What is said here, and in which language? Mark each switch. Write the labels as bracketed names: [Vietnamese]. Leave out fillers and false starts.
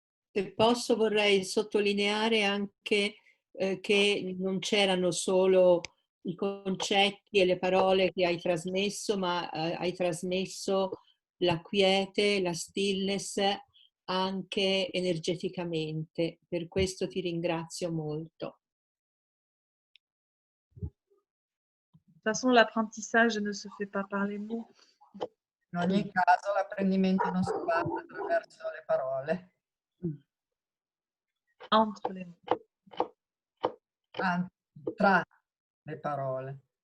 [Italian] Se posso vorrei sottolineare anche che non c'erano solo i concetti e le parole che hai trasmesso, ma hai trasmesso la quiete, la stillness anche energeticamente. Per questo ti ringrazio molto. [French] De toute façon, l'apprentissage ne se fait pas par les mots. [Italian] In ogni caso l'apprendimento non si fa attraverso le parole. [French] Entre les mots. [Italian] Anzi, tra le parole.